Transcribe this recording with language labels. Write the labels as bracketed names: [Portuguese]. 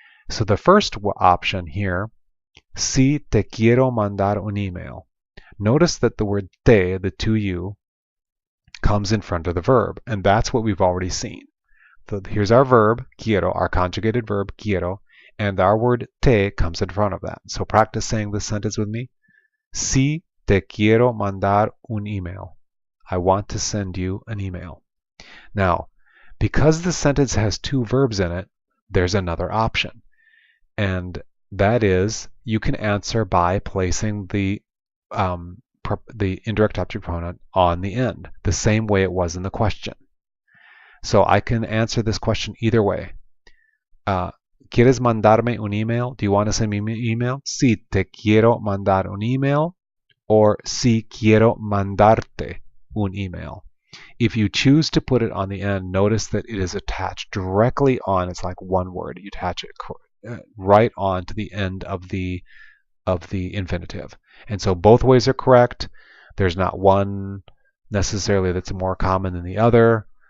[English] So the first option here, [Spanish] si te quiero mandar un email. [English] Notice that the word te, the to you, comes in front of the verb. And that's what we've already seen. So here's our verb, quiero, our conjugated verb, quiero, and our word te comes in front of that. So practice saying this sentence with me. [Spanish] Sí, te quiero mandar un email. [English] I want to send you an email. Now, because the sentence has two verbs in it, there's another option. And that is, you can answer by placing the indirect object pronoun on the end, the same way it was in the question. So I can answer this question either way. [Spanish] ¿Quieres mandarme un email? [English] Do you want to send me an email? [Spanish] Sí, te quiero mandar un email. Or sí, quiero mandarte un email. [English] If you choose to put it on the end, notice that it is attached directly on. It's like one word. You attach it right on to the end of the infinitive. And so both ways are correct. There's not one necessarily that's more common than the other.